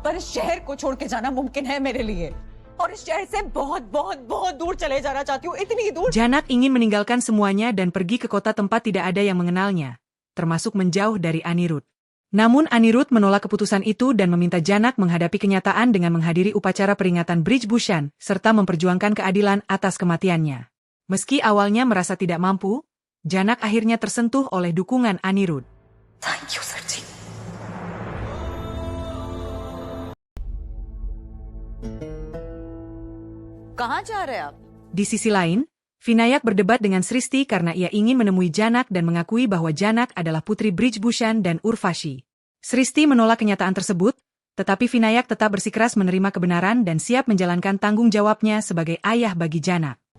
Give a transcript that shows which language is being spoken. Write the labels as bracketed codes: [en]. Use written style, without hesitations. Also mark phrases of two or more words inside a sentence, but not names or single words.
[hi] पर इस शहर को छोड़ के जाना मुमकिन है मेरे लिए और इस शहर से बहुत बहुत बहुत दूर चले जाना चाहती हूँ, इतनी दूर. [id] Janak ingin meninggalkan semuanya dan pergi ke kota tempat tidak ada yang mengenalnya, termasuk menjauh dari Anirudh. Namun Anirudh menolak keputusan itu dan meminta Janak menghadapi kenyataan dengan menghadiri upacara peringatan Brij Bhushan serta memperjuangkan keadilan atas kematiannya. Meski awalnya merasa tidak mampu, Janak akhirnya tersentuh oleh dukungan Anirudh. [en] Thank you, Sarji. [hi] कहाँ जा रहे हैं आप? [id] Di sisi lain, Vinayak berdebat dengan Sristi karena ia ingin menemui Janak dan mengakui bahwa Janak adalah putri Brij Bhushan dan Urvashi. Sristi menolak kenyataan tersebut, tetapi Vinayak tetap bersikeras menerima kebenaran dan siap menjalankan tanggung jawabnya sebagai ayah bagi Janak.